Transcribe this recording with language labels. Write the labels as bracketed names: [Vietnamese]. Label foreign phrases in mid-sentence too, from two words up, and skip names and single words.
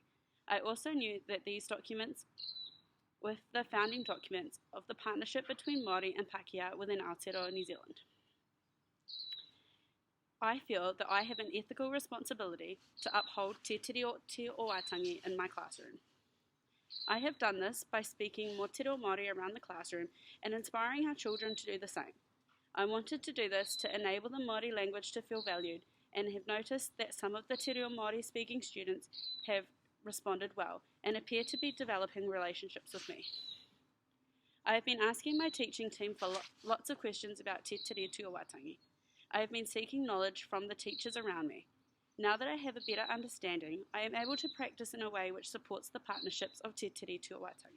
[English] I also knew that these documents with the founding documents of the partnership between Māori and Pākehā within Aotearoa, New Zealand. I feel that I have an ethical responsibility to uphold Te Tiriti o Waitangi in my classroom. I have done this by speaking more te reo Māori around the classroom and inspiring our children to do the same. I wanted to do this to enable the Māori language to feel valued and have noticed that some of the te reo Māori speaking students have responded well and appear to be developing relationships with me. I have been asking my teaching team for lots of questions about Te Tiriti o Waitangi. I have been seeking knowledge from the teachers around me. Now that I have a better understanding, I am able to practice in a way which supports the partnerships of Te Tiriti o Waitangi.